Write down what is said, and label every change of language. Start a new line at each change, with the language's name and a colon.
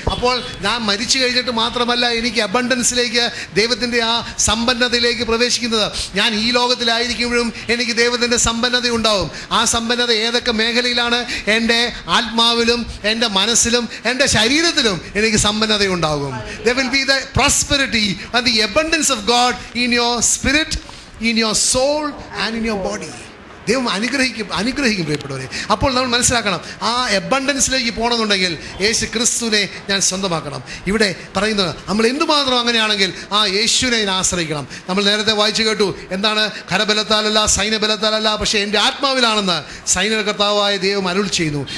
Malayalam: അപ്പോൾ ഞാൻ മരിച്ചു കഴിഞ്ഞിട്ട് മാത്രമല്ല എനിക്ക് അബണ്ടൻസിലേക്ക്, ദൈവത്തിൻ്റെ ആ സമ്പന്നതയിലേക്ക് പ്രവേശിക്കുന്നത്. ഞാൻ ഈ ലോകത്തിലായിരിക്കുമ്പോഴും എനിക്ക് ദൈവത്തിൻ്റെ സമ്പന്നത ഉണ്ടാവും. ആ സമ്പന്നത ഏതൊക്കെ മേഖലയിലാണ്? എൻ്റെ ആത്മാവിലും എൻ്റെ മനസ്സിലും എൻ്റെ ശരീരത്തിലും എനിക്ക് സമ്പന്നത ഉണ്ടാകും.
English: There will be the prosperity and the abundance of God in your spirit, in your soul and in your body.
Malayalam: ദൈവം അനുഗ്രഹിക്കും പ്രിയപ്പെട്ടവരെ. അപ്പോൾ നമ്മൾ മനസ്സിലാക്കണം, ആ അബണ്ടൻസിലേക്ക് പോകണമെന്നുണ്ടെങ്കിൽ യേശു ക്രിസ്തുവിനെ ഞാൻ സ്വന്തമാക്കണം. ഇവിടെ പറയുന്നത് നമ്മൾ എന്തുമാത്രം അങ്ങനെയാണെങ്കിൽ ആ യേശുവിനെ ഞാൻ ആശ്രയിക്കണം. നമ്മൾ നേരത്തെ വായിച്ചു കേട്ടു, എന്താണ്? കരബലത്താലല്ല, സൈന്യബലത്താലല്ല, പക്ഷേ എൻ്റെ ആത്മാവിലാണെന്ന് സൈന്യകർത്താവായ ദൈവം അരുൾ ചെയ്യുന്നു.